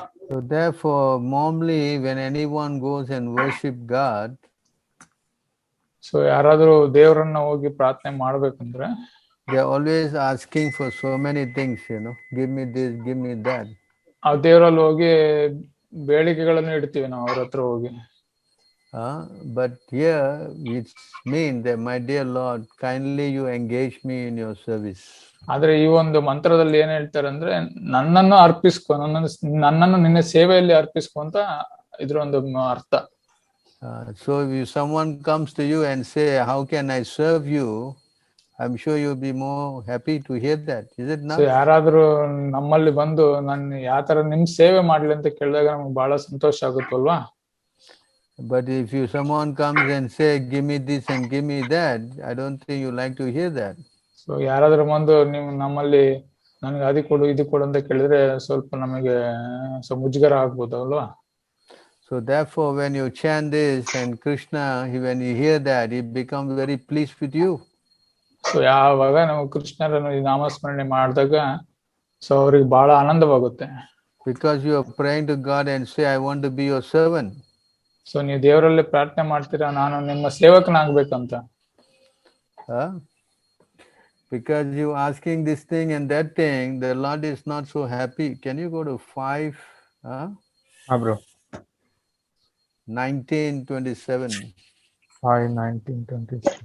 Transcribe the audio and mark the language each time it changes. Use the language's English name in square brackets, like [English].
[English] So therefore, normally when anyone goes and worship God, [Kannada] so ಯಾರಾದ್ರೂ ದೇವರನ್ನ ಹೋಗಿ ಪ್ರಾರ್ಥನೆ ಮಾಡ್ಬೇಕಂದ್ರೆ, [English] they are always asking for so many things, give me this, give me that. [Kannada] ಆ ದೇವರಲ್ಲಿ ಹೋಗಿ ಬೇಡಿಕೆಗಳನ್ನು ಇಡ್ತೀವಿ ನಾವು ಅವ್ರ ಹತ್ರ ಹೋಗಿ. [English] But here it means that, my dear Lord, kindly you engage me in your service. [Kannada] ಆದ್ರೆ ಈ ಒಂದು ಮಂತ್ರದಲ್ಲಿ ಏನ್ ಹೇಳ್ತಾರೆ ಅಂದ್ರೆ, ನನ್ನನ್ನು ಅರ್ಪಿಸ್ಕೊ, ನನ್ನನ್ನು ನಿನ್ನ ಸೇವೆಯಲ್ಲಿ ಅರ್ಪಿಸ್ಕೊ ಅಂತ ಇದ್ರ ಒಂದು ಅರ್ಥ. [English] So if someone comes to you and say, how can I serve you, I'm sure you'll be more happy to hear that, is it not? [Kannada] ಯಾರಾದ್ರೂ ನಮ್ಮಲ್ಲಿ ಬಂದು ನಾನು ಯಾವ ತರ ನಿಮ್ ಸೇವೆ ಮಾಡ್ಲಿ ಅಂತ ಕೇಳಿದಾಗ ನಮ್ಗೆ ಬಹಳ ಸಂತೋಷ ಆಗುತ್ತಲ್ವಾ. [English] But if someone comes and say, give me this and give me that, I don't think you like to hear that. [Kannada] So ಯಾರಾದ್ರೂ ಬಂದು ನೀವು ನಮ್ಮಲ್ಲಿ ನನಗೆ ಅದು ಕೊಡು ಇದು ಕೊಡು ಅಂತ ಕೇಳಿದ್ರೆ ಸ್ವಲ್ಪ ನಮಗೆ ಮುಜುಗರ ಆಗ್ಬೋದು ಅಲ್ವಾ. [English] So therefore, when you chant this and Krishna, when you hear that, he becomes very pleased with you. [Kannada] So ಯಾವಾಗ ನಾವು ಕೃಷ್ಣರನ್ನು ನಾಮಸ್ಮರಣೆ ಮಾಡಿದಾಗ ಸೊ ಅವ್ರಿಗೆ ಬಹಳ ಆನಂದವಾಗುತ್ತೆ. [English] Because you are praying to God and say, I want to be your servant. [Kannada] So ನೀವು ದೇವರಲ್ಲಿ ಪ್ರಾರ್ಥನೆ ಮಾಡ್ತೀರಾ, ನಾನು ನಿಮ್ಮ ಸೇವಕನಾಗ್ಬೇಕಂತ. [English] Because you asking this thing and that thing, the Lord is not so happy. Can you go to 5? Bro. 19:27. 5:19:20.